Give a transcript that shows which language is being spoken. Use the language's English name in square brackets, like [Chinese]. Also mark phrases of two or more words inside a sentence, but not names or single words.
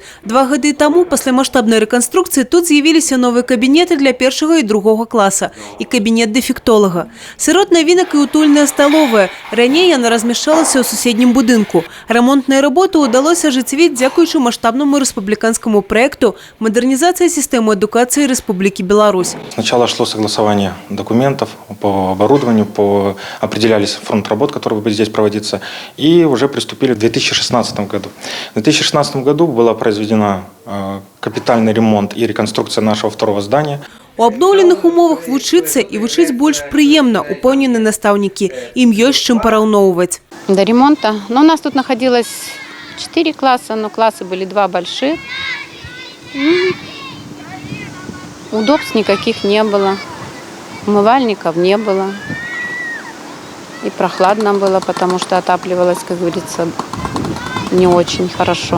[Belarusian] 2 гады таму, пасля маштабнай рэканструкцыі, тут з'явіліся новыя кабінеты для першага і другога класа і кабінет дэфектолага. Сярод навінак і утульная сталовая. Раней яна размяшчалася ў суседнім будынку. Рамонтныя работы ўдалося ажыццявіць дзякуючы маштабнаму рэспубліканскаму праекту «Модернизация системы адукации Республики Беларусь». [Russian] Сначала шло согласование документов по оборудованию, определялись фронт работ, которые будут здесь проводиться, и уже приступили в 2016 году. В 2016 году была произведена капитальный ремонт и реконструкция нашего второго здания. [Belarusian] У абноўленых умовах вучыцца і вучыць больш прыемна, упэўнены настаўнікі. Ім ёсць чым параўноўваць. [Russian] До ремонта. Но у нас тут находилось 4 класса, но классы были 2 больших. Удобств никаких не было, умывальников не было. И прохладно было, потому что отапливалось, как говорится, не очень хорошо.